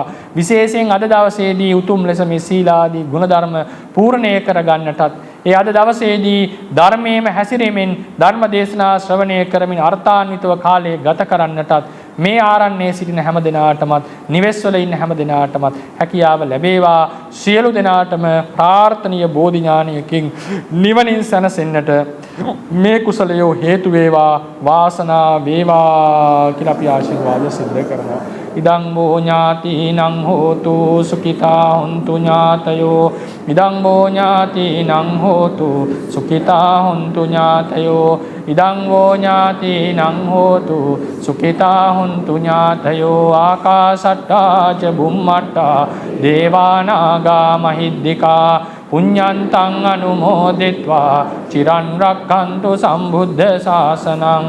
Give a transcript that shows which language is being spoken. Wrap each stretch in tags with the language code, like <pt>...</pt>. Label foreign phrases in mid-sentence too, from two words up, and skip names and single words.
<si>විශේෂයෙන් අද දවසේදී උතුම් ලෙස මේ සීලාදී ගුණධර්ම පූර්ණය කරගන්නටත් ඒ අද දවසේදී ධර්මයේම හැසිරීමෙන් ධර්ම දේශනා ශ්‍රවණය කරමින් අර්ථාන්විතව කාලය ගත කරන්නටත් මේ ආරණ්‍යයේ සිටින හැම දිනාටමත් නිවෙස්වල ඉන්න හැම දිනාටමත් හැකියාව ලැබේවා. සියලු දිනාටම ප්‍රාර්ථනීය බෝධි ඥානයකින් නිවනින් සැනසෙන්නට මේ කුසලය හේතු වේවා වාසනාව වේවා කියලා අපි ආශිර්වාද සිද්ධ කරනවා.</si> <pi>ඉදං බෝ ඥාතිනං හෝතු සුඛිතා හොන්තු ඥාතයෝ ඉදං බෝ ඥාතිනං හෝතු සුඛිතා හොන්තු ඥාතයෝ ඉදං බෝ ඥාතිනං හෝතු සුඛිතා හොන්තු ඥාතයෝ ආකාශට්ටා ච බුම්මට්ටා දේවානාගා මහිද්దికා පුඤ්ඤන්තං අනුමෝදිත්වා චිරන් රක්ඛන්තු සම්බුද්ධ ශාසනං</pi>